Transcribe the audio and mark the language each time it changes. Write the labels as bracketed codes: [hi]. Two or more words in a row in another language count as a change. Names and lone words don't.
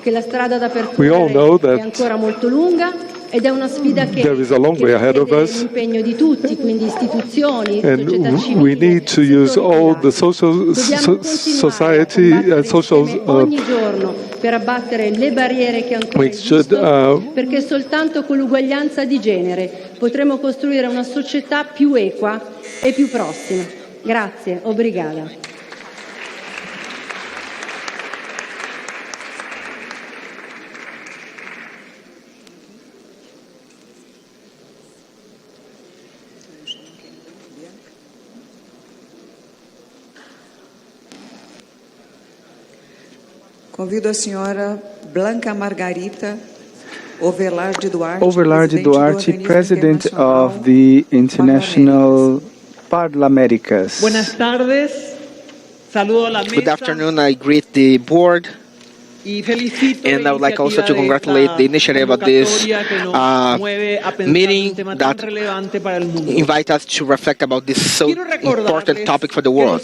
[en] We all know that there is a long way ahead of us, and we need to use all the we should [it] perché soltanto con l'uguaglianza di genere potremo costruire una società più equa e più prossima. Grazie, [pt] obrigada. Convido a senhora Blanca Margarita Overlarde Duarte, [en] President of the International Parliamentarians. Good afternoon. I greet the board And I would like also to congratulate the initiative of this meeting that invite us to reflect about this so important topic for the world.